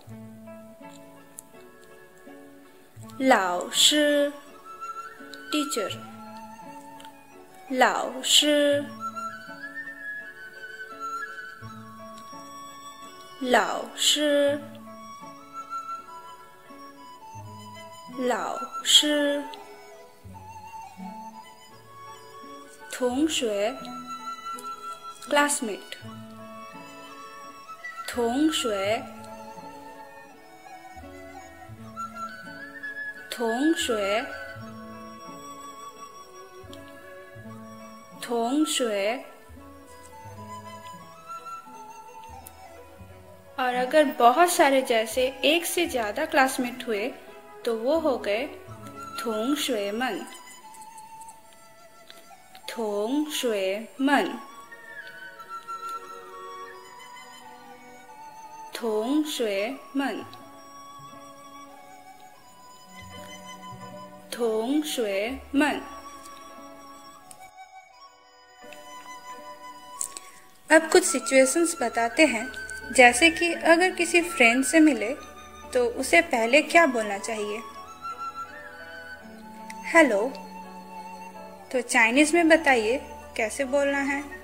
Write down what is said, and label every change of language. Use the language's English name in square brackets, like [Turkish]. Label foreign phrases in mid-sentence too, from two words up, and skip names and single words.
[Chinese] 老师 teacher，老师，老师，老师. 同学 classmate， 同学，同学， [Hindi] 同学。और अगर बहुत सारे जैसे एक से ज्यादा क्लासमेट हुए तो वो हो गए 同学们， [Chinese] 同学们，同学们，同学们。 [Hindi] अब कुछ सिचुएशंस बताते हैं, जैसे कि अगर किसी फ्रेंड से मिले तो उसे पहले क्या बोलना चाहिए। हेलो, तो चाइनीज में बताइए कैसे बोलना है।